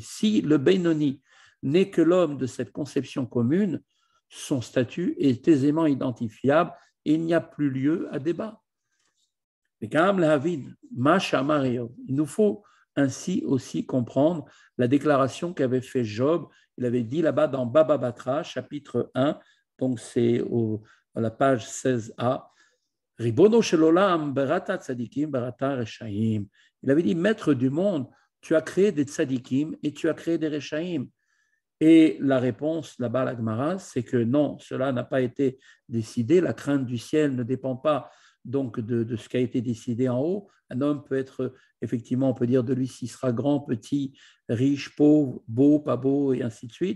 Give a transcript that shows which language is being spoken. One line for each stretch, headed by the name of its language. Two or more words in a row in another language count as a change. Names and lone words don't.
French: Si le Beinoni n'est que l'homme de cette conception commune, son statut est aisément identifiable et il n'y a plus lieu à débat. Il nous faut ainsi aussi comprendre la déclaration qu'avait fait Job. Il avait dit là-bas dans Baba Batra, chapitre 1, donc c'est à la page 16a,
Hebrew: ריבונו של עולם בראת צדיקים בראת רשעים.
French: Il avait dit, maître du monde, tu as créé des tzadikim et tu as créé des reshaim. Et la réponse là-bas, la Gemara, c'est que non, cela n'a pas été décidé. La crainte du ciel ne dépend pas donc de ce qui a été décidé en haut. Un homme peut être, effectivement, on peut dire de lui s'il sera grand, petit, riche, pauvre, beau, pas beau, et ainsi de suite.